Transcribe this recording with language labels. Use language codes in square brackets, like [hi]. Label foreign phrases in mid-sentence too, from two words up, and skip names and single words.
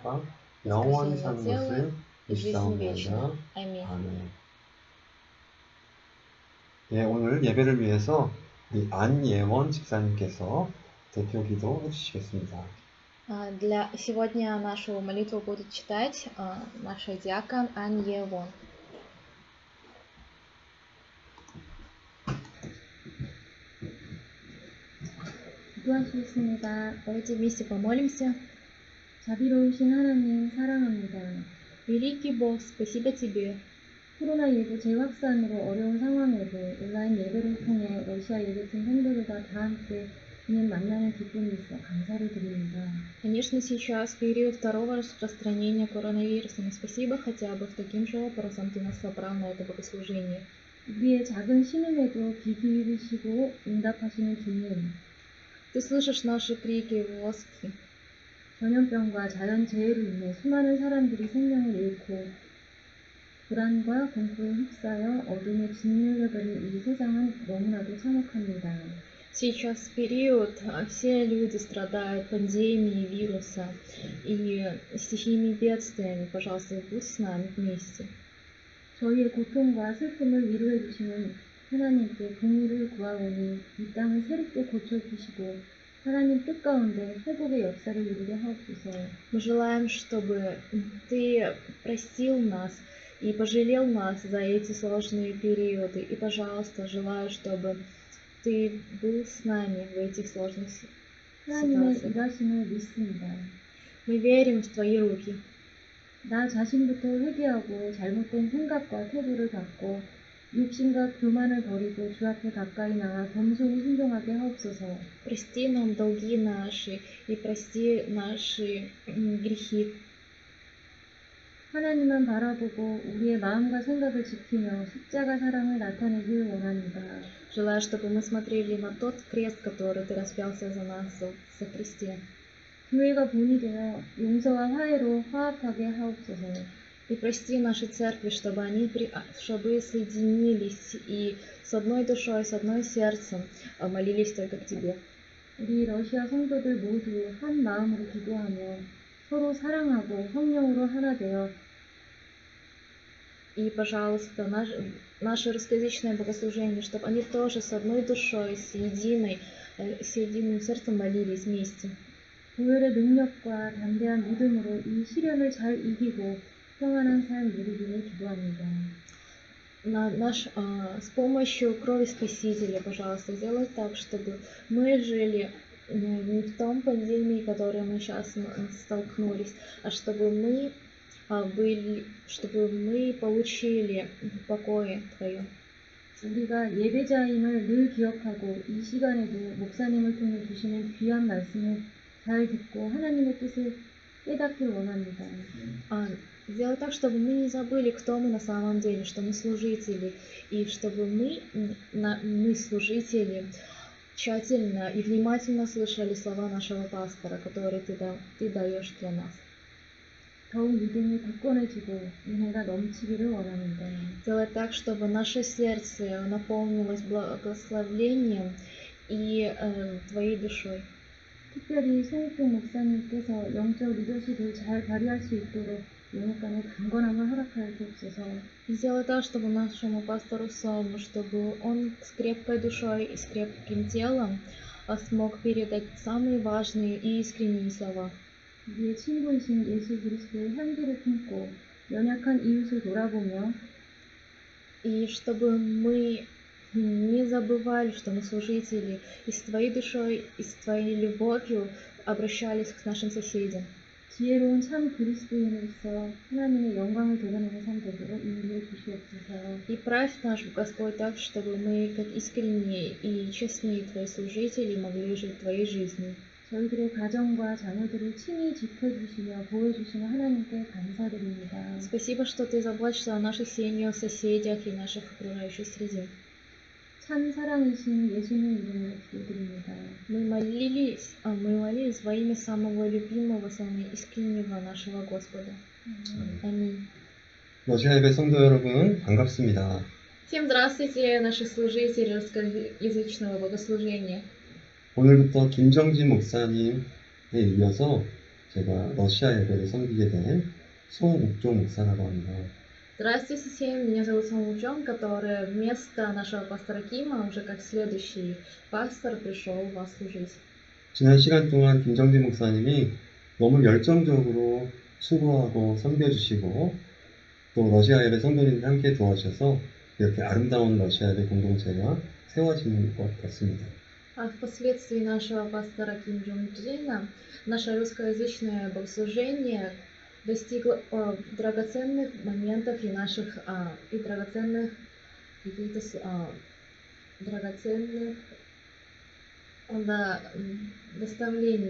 [ko] 영원히 [ru] воскресение [ko] 사는 [ru] тела [ko] 것을 [ru] и жизнь вечную. [ko] 믿사옵나이다. [ru] Аминь. [ko] 아멘. 예, 오늘 예배를 위해서 우리 안예원 집사님께서 대표 기도 해주시겠습니다. [ru] Для сегодня нашу молитву будет читать наша диакон Ан Евон. [ko] 기도하시겠습니다. [ru] Давайте вместе помолимся. [ko] 자비로우신 하나님 사랑합니다. [ru] Великий Бог, спасибо Тебе. [ko] 코로나19 재확산으로 어려운 상황에도 온라인 예배를 통해 러시아 예배팀 성도들과 다 함께 주님 만나는 기쁨이 있어 감사를 드립니다. [ru] Конечно, сейчас, в период второго распространения коронавируса, но спасибо хотя бы с таким же образом Ты нас собрал на это богослужение. [ko] 우리의 작은 신음에도 귀 기울이시고 응답하시는 주님, [ru] Ты слышишь наши крики и возгласы. [ko] 전염병과 자연재해로 인해 수많은 사람들이 생명을 잃고 불안과 공포에 휩싸여 어둠에 짓눌려버린 이 세상은 너무나도 참혹합니다. [ru] Сейчас период, все люди страдают пандемией вируса и стихийными бедствиями. Пожалуйста, будь с нами вместе. [ko] 저희의 고통과 슬픔을 위로해 주시는 하나님께 긍휼을 구하오니 이 땅을 새롭게 고쳐주시고 하나님 뜻 가운데 회복의 역사를 이루게 하옵소서. [ru] Мы желаем, чтобы Ты простил нас и пожалел нас за эти сложные периоды. И, пожалуйста, желаю, чтобы Ты был с нами в этих сложных [ko] 하나님의 [ru] ситуациях. [ko] 일하심을 믿습니다. [ru] Мы верим в Твои руки. [ko] 나 자신부터 회개하고 잘못된 생각과 태도를 갖고 욕심과 교만을 버리고 주 앞에 가까이 나와 겸손히 순종하게 하옵소서. [ru] Прости нам долги наши и прости наши грехи. [ko] 하나님만 바라보고 우리의 마음과 생각을 지키며 십자가 사랑을 나타내길 원합니다. [ru] Желаю, чтобы мы смотрели на тот крест, который Ты распялся за нас, за кресте. [ko] 교회가 본이 되어 용서와 화해로 화합하게 하옵소서. [ru] И прости наши церкви, чтобы соединились и с одной душой, с одной сердцем молились только к Тебе. [ko] 우리 러시아 성도들 모두 한 마음으로 기도하며 서로 사랑하고 성령으로 하나 되어 [ru] И, пожалуйста, наше русскоязычное богослужение, чтобы они тоже с одной душой, с единым сердцем молились вместе. [ko] 보혈의 능력과 담대한 믿음으로 이 시련을 잘 이기고 평안한 삶 누리기를 기도합니다. [ru] С помощью крови Спасителя, пожалуйста, сделай так, чтобы мы жили не в том пандемии, которой мы сейчас столкнулись, а чтобы мы получили покой Твое. [ko] 우리가 예배자임을 늘 기억하고 이 시간에도 목사님을 통해 주시는 귀한 말씀을 잘 듣고 하나님의 뜻을 깨닫길 원합니다. [ru] Сделай так, чтобы мы не забыли, кто мы на самом деле, что мы служители, и чтобы мы служители, тщательно и внимательно слышали слова нашего пастора, которые ты даешь для нас. [ko] 더욱 믿음이 굳건해지고 은혜가 넘치기를 원합니다. [ru] Сделай так, чтобы наше сердце наполнилось благословением и Твоей душой. [ko] 특별히 송익종 목사님께서 영적 리더십을 잘 발휘할 수 있도록 영육간에 강건함을 허락하여 주옵소서. [ru] Сделай так, чтобы нашему пастору Сому, чтобы он с крепкой душой и с крепким телом смог передать самые важные и искренние слова. [ko] 우리의 친구이신 예수 그리스도의 향기를 품고 연약한 이웃을 돌아보며 [ru] И чтобы мы не забывали, что мы служители, и с Твоей душой, и с Твоей любовью обращались к нашим соседям. [ko] 지혜로운 참 그리스도인으로서 하나님의 영광을 드러내는 삶 되도록 인도해 주시옵소서. [ru] И правь наш Господь так, чтобы мы, как искренние и честные Твои служители, могли жить Твоей жизнью. [ko] 저희들의 가정과 자녀들을 친히 지켜주시며 보호해주시는 하나님께 감사드립니다. [ru] Спасибо, что Ты заботишься о наших семьях, соседях и наших окружающей среде. [ko] 참 사랑이신 예수님 이름으로 기도드립니다. [ru] Мы молились во имя самого любимого, самого искреннего нашего Господа. Аминь. [ko] 러시아 예배 성도 여러분, 반갑습니다. [ru] Всем здравствуйте, наши служители русскоязычного богослужения. [ko] 오늘부터 김정진 목사님에 이어서 제가 러시아 예배를 섬기게 된 송욱종 목사라고 합니다. [ru] Здравствуйте всем, меня зовут Самучон, который вместо нашего пастора Кима, уже как следующий пастор, пришел вас служить. [ko] 지난 시간 동안 김정진 목사님이 너무 열정적으로 수고하고 섬겨주시고 또 러시아 예배 성도님들 함께 도와주셔서 이렇게 아름다운 러시아 예배 공동체가 세워지는 것 같습니다. [ru] Впоследствии нашего пастора Ким Джон Джина, наше русскоязычное богослужение достигло драгоценных моментов и драгоценных доставлений.